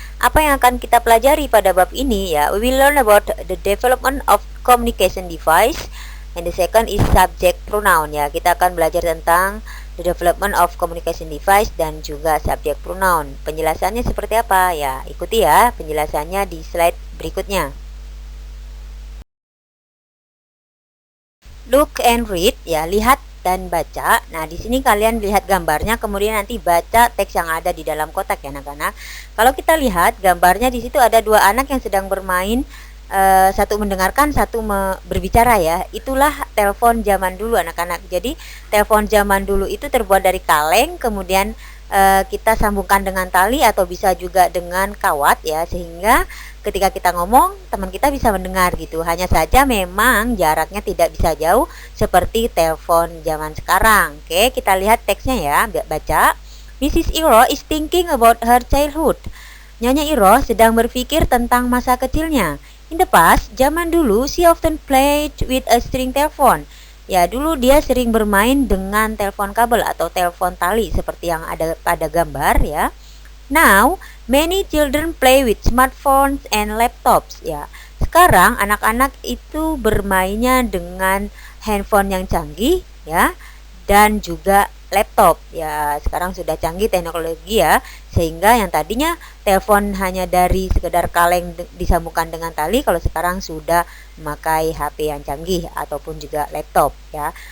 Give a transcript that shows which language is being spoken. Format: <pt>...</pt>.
<id>Apa yang akan kita pelajari pada bab ini ya?</id> <en>We will learn about the development of communication device. And the second is subject pronoun ya.</en> <id>Kita akan belajar tentang</id> <en>the development of communication device</en> <id>dan juga subject pronoun. Penjelasannya seperti apa? Ya, ikuti ya penjelasannya di slide berikutnya.</id> <en>Look and read</en> <id>ya, lihat dan baca. Nah, di sini kalian lihat gambarnya, kemudian nanti baca teks yang ada di dalam kotak ya anak-anak. Kalau kita lihat gambarnya, di situ ada dua anak yang sedang bermain. Satu mendengarkan, satu berbicara ya. Itulah telepon zaman dulu anak-anak. Jadi telepon zaman dulu itu terbuat dari kaleng, kemudian kita sambungkan dengan tali atau bisa juga dengan kawat ya, sehingga ketika kita ngomong teman kita bisa mendengar gitu. Hanya saja memang jaraknya tidak bisa jauh seperti telepon zaman sekarang. Oke, kita lihat teksnya ya, baca. Mrs.</id> <en>Iro is thinking about her childhood.</en> <id>Nyonya Iro sedang berpikir tentang masa kecilnya.</id> <en>In the past,</en> <id>zaman dulu,</id> <en>she often played with a string telephone.</en> <id>Ya, dulu dia sering bermain dengan telepon kabel atau telepon tali seperti yang ada pada gambar ya.</id> <en>Now, many children play with smartphones and laptops ya.</en> <id>Sekarang anak-anak itu bermainnya dengan handphone yang canggih ya, dan juga laptop ya. Sekarang sudah canggih teknologi ya, sehingga yang tadinya telepon hanya dari sekedar kaleng disambungkan dengan tali, kalau sekarang sudah memakai HP yang canggih ataupun juga laptop ya.</id>